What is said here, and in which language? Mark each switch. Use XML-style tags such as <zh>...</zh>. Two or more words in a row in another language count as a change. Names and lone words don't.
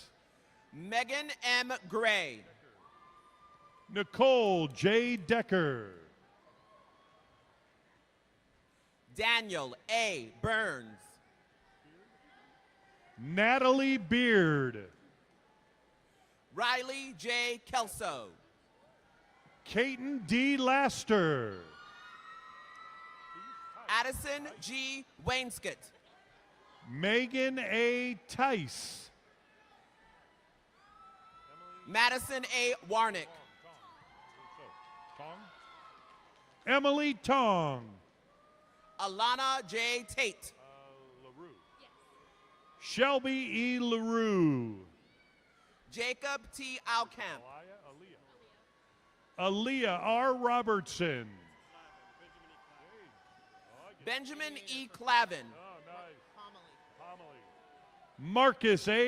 <en>Megan M. Gray. Nicole J. Decker. Daniel A. Burns. Natalie Beard. Riley J. Kelso. Caton D. Laster. Addison G. Wainscott. Megan A. Tice. Madison A. Warnick. Emily Tong. Alana J. Tate. Shelby E. LaRue. Jacob T. Alcamp. Aaliyah R. Robertson. Benjamin E. Clavin. Marcus A.</en>